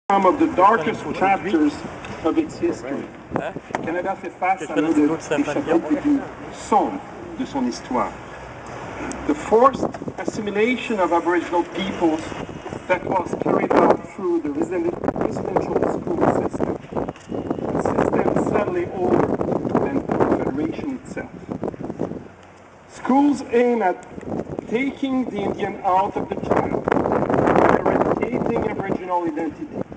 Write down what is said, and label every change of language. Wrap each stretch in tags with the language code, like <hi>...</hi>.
<en>some of the darkest chapters of its history.</en> <fr>Canada fait face à l'un des chapitres les plus sombres de son histoire.</fr> <en>The forced assimilation of Aboriginal peoples that was carried out through the residential school system, a system sadly older than the Federation itself. Schools aim at taking the Indian out of the child, eradicating Aboriginal identity.</en>